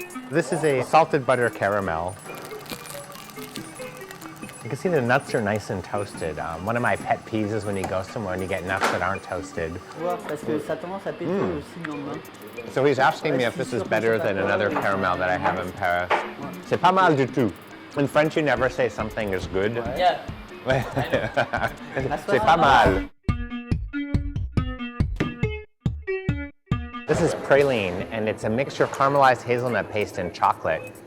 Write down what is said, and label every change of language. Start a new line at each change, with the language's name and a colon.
English: This is a salted butter caramel. You can see the nuts are nice and toasted. One of my pet peeves is when you go somewhere and you get nuts that aren't toasted.
French: Parce que ça tendance à péter aussi le lendemain.
English: So he's asking me if this is better than another caramel that I have in Paris.
French: C'est pas mal du tout.
English: In French, you never say something is good. Yeah.
French: C'est pas mal.
English: This is praline, and it's a mixture of caramelized hazelnut paste and chocolate.